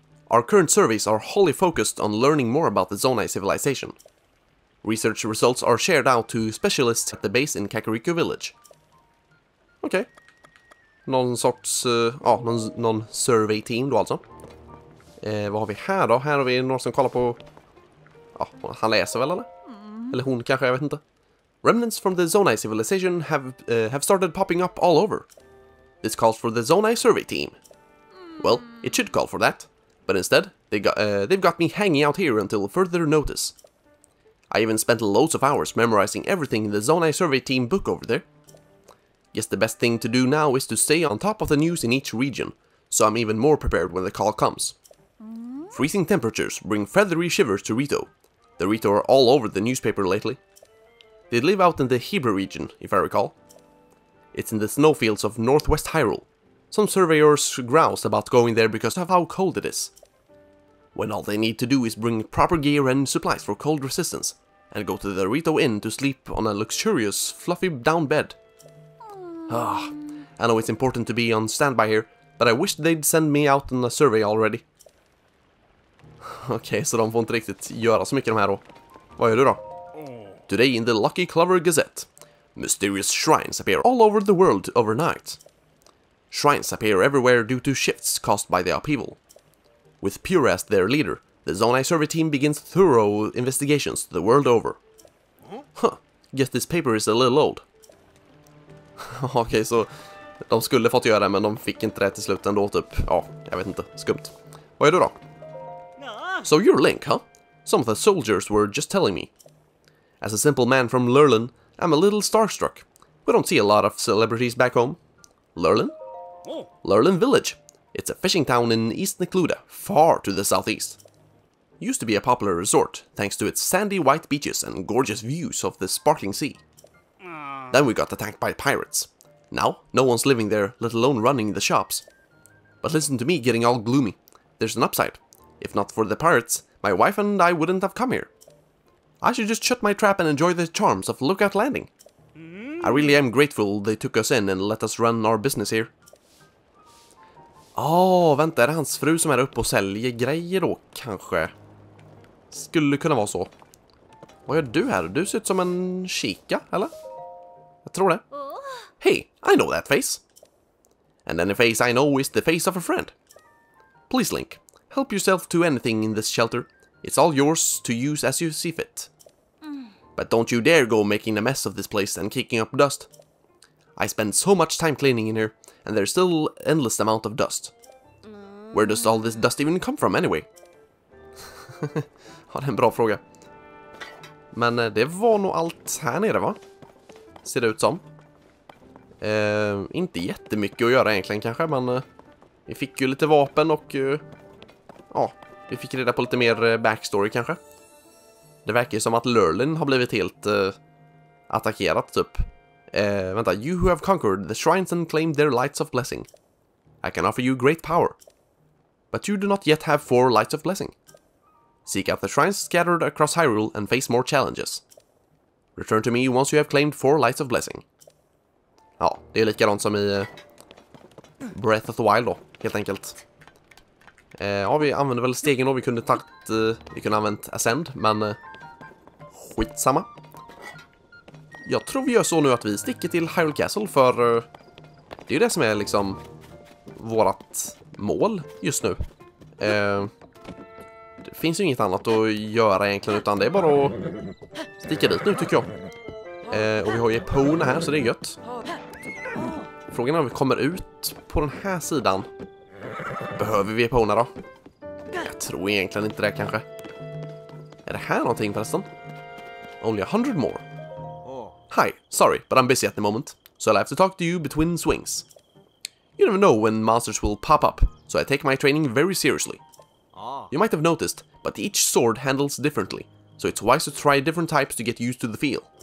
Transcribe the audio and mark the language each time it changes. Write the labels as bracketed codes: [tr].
[en] Our current surveys are wholly focused on learning more about the Zonai civilization. Research results are shared out to specialists at the base in Kakariko Village. [sv] Okej. Någon sorts, någon survey team då alltså. Vad har vi här då? Här har vi någon som kollar på... Ja, han läser väl eller? Eller hon kanske, jag vet inte. [en] Remnants from the Zonai civilization have started popping up all over. This calls for the Zonai survey team. Well, it should call for that. But instead, they've got me hanging out here until further notice. I even spent loads of hours memorizing everything in the Zonai survey team book over there. Guess the best thing to do now is to stay on top of the news in each region, so I'm even more prepared when the call comes. Freezing temperatures bring feathery shivers to Rito. The Rito are all over the newspaper lately. They live out in the Hebrew region, if I recall. It's in the snowfields of northwest Hyrule. Some surveyors grouse about going there because of how cold it is. When all they need to do is bring proper gear and supplies for cold resistance, and go to the Rito Inn to sleep on a luxurious, fluffy down bed. I know it's important to be on standby here, but I wish they'd send me out on a survey already. [sv] Okej, så de får inte riktigt göra så mycket de här då. Vad gör du då? [en] Today in the Lucky Clover Gazette, mysterious shrines appear all over the world overnight. Shrines appear everywhere due to shifts caused by the upheaval. With Purah as their leader, the Zonai survey team begins thorough investigations the world over. Guess this paper is a little old. [sv] Okej, så de skulle fått göra det, men de fick inte det till slut ändå, typ. Ja, jag vet inte. Skumt. Vad är du då? [en] So you're Link, huh? Some of the soldiers were just telling me. As a simple man from Lurlen, I'm a little starstruck. We don't see a lot of celebrities back home. Lurlen? Lurlen Village. It's a fishing town in East Necluda, far to the southeast. Used to be a popular resort, thanks to its sandy white beaches and gorgeous views of the sparkling sea. Then we got attacked by pirates. Now, no one's living there, let alone running the shops. But listen to me getting all gloomy. There's an upside. If not for the pirates, my wife and I wouldn't have come here. I should just shut my trap and enjoy the charms of Lookout Landing. I really am grateful they took us in and let us run our business here. [sv] Vänta, är det hans fru som är uppe och säljer grejer då, kanske? Skulle kunna vara så. Vad gör du här? Du ser ut som en kika, eller? Jag tror det. [en] Hey, I know that face. And any face I know is the face of a friend. Please, Link, help yourself to anything in this shelter. It's all yours to use as you see fit. But don't you dare go making a mess of this place and kicking up dust. I spend so much time cleaning in here, and there's still endless amount of dust. Where does all this dust even come from anyway? [sv] Ja, det är en bra fråga. Men det var nog allt här nere, va? Ser det ut som. Inte jättemycket att göra egentligen kanske, men vi fick ju lite vapen och ja, vi fick reda på lite mer backstory kanske. Det verkar ju som att Lurlen har blivit helt attackerat typ. Vänta, [en] you who have conquered the shrines and claimed their lights of blessing. I can offer you great power. But you do not yet have 4 lights of blessing. Seek out the shrines scattered across Hyrule and face more challenges. Return to me once you have claimed 4 lights of blessing. [sv] Ja, det är likadant som i Breath of the Wild då, helt enkelt. Ja, vi använde väl stegen då, vi kunde använt Ascend, men skitsamma. Jag tror vi gör så nu att vi sticker till Hyrule Castle, för det är ju det som är liksom vårat mål just nu. Det finns ju inget annat att göra egentligen, utan det är bara att sticka dit nu tycker jag. Och vi har ju Epona här, så det är gött. Frågan är om vi kommer ut på den här sidan. Behöver vi Epona då? Jag tror egentligen inte det kanske. Är det här någonting förresten? [en] Only 100 more. Hi, sorry, but I'm busy at the moment, so I'll have to talk to you between swings. You never know when monsters will pop up, so I take my training very seriously. You might have noticed, but each sword handles differently, so it's wise to try different types to get used to the feel.